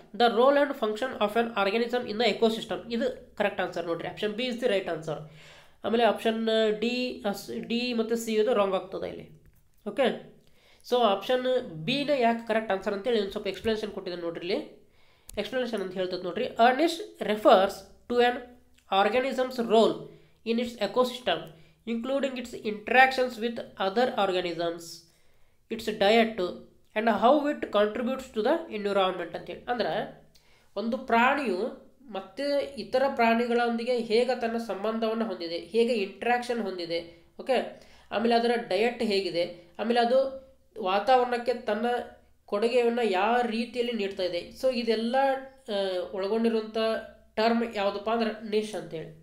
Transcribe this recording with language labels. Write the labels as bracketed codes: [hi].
[en] the role and function of an organism in the ecosystem, [kn] ಇದು correct answer ನೋಡ್ರಿ, [en] Option B is the right answer. [kn] ಆಮೇಲೆ option D ಮತ್ತು C ಇದು wrong ಆಗ್ತದೆ ಇಲ್ಲಿ. Okay, so option ಬಿನ ಯಾಕೆ correct answer ಅಂತೇಳಿ ಒಂದು ಸ್ವಲ್ಪ ಎಕ್ಸ್ಪ್ಲನೇಷನ್ ಕೊಟ್ಟಿದೆ ನೋಡ್ರಿ. ಇಲ್ಲಿ ಎಕ್ಸ್ಪ್ಲನೇಷನ್ ಅಂತ ಹೇಳ್ತದೆ ನೋಡ್ರಿ. [en] A niche refers to an organism's role in its ecosystem, including its interactions with other organisms, its diet, and how it contributes to the environment ಅಂತೇಳಿ. [kn] ಅಂದರೆ ಒಂದು ಪ್ರಾಣಿಯು ಮತ್ತು ಇತರ ಪ್ರಾಣಿಗಳೊಂದಿಗೆ ಹೇಗೆ ತನ್ನ ಸಂಬಂಧವನ್ನು ಹೊಂದಿದೆ, ಹೇಗೆ ಇಂಟ್ರ್ಯಾಕ್ಷನ್ ಹೊಂದಿದೆ. ಓಕೆ, ಆಮೇಲೆ ಅದರ ಡಯಟ್ ಹೇಗಿದೆ, ಆಮೇಲೆ ಅದು ವಾತಾವರಣಕ್ಕೆ ತನ್ನ ಕೊಡುಗೆಯನ್ನು ಯಾವ ರೀತಿಯಲ್ಲಿ ನೀಡ್ತಾ ಇದೆ. ಸೊ ಇದೆಲ್ಲ ಒಳಗೊಂಡಿರುವಂಥ ಟರ್ಮ್ ಯಾವುದಪ್ಪ ಅಂದ್ರೆ ನಿಶ್ ಅಂತೇಳಿ.